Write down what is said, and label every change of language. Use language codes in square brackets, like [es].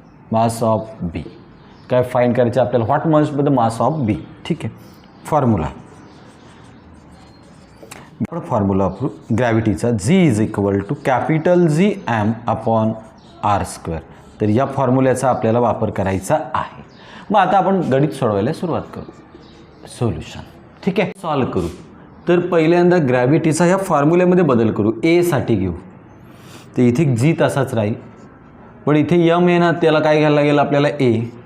[en] mass of B [mr] काय find करायचं आपल्याला? [en] What must be the mass of B. [mr] ठीक आहे. फॉर्म्युला आपण फॉर्म्युला वापरू ग्रॅव्हिटीचा. [en] G is equal to capital G M upon R square. [mr] तर या फॉर्म्युल्याचा आपल्याला वापर करायचा आहे. मग आता आपण गणित सोडवायला सुरुवात करू. सोल्युशन ठीक आहे. सॉल्व करू. तर पहिल्यांदा ग्रॅव्हिटीचा ह्या फॉर्म्युल्यामध्ये बदल करू. ए साठी घेऊ. तर इथे जी तसाच राहील पण इथे यम आहे ना त्याला काय घ्यायला लागेल आपल्याला? ए.